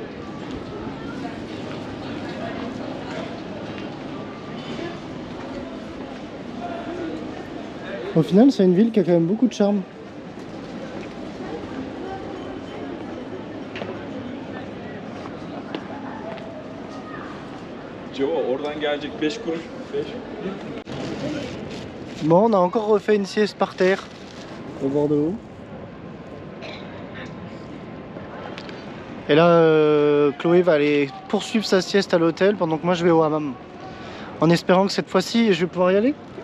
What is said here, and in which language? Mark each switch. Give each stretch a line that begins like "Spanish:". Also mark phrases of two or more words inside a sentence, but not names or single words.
French: Au final, c'est une ville qui a quand même beaucoup de charme. Joe,
Turkish: oradan gelecek 5 kuruş. 5.
French: Bon, on a encore refait une sieste par terre au bord de l'eau. Et là, Chloé va aller poursuivre sa sieste à l'hôtel pendant que moi je vais au hammam. En espérant que cette fois-ci, je vais pouvoir y aller.